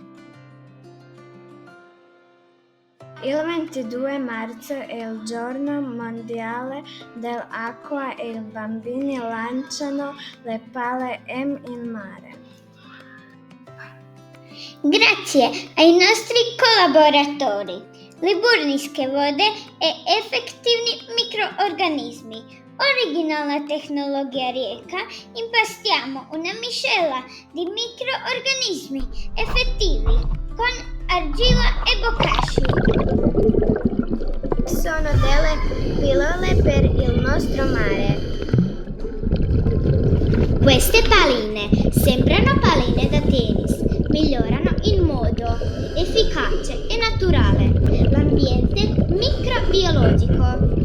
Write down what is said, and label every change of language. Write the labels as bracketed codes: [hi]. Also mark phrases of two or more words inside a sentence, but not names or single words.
[it] Il 22 marzo è il giorno mondiale dell'acqua e i bambini lanciano le palle in mare. Grazie ai nostri collaboratori, [hr] Liburniske vode i efektivni mikroorganismi, originalna tehnologija Rijeka, [it] impastiamo una miscela di microorganismi effettivi con argilla e bokashi. Sono delle pillole per il nostro mare. Queste palline sembrano palline da tennis, migliorano in modo efficace e naturale l'ambiente microbiologico.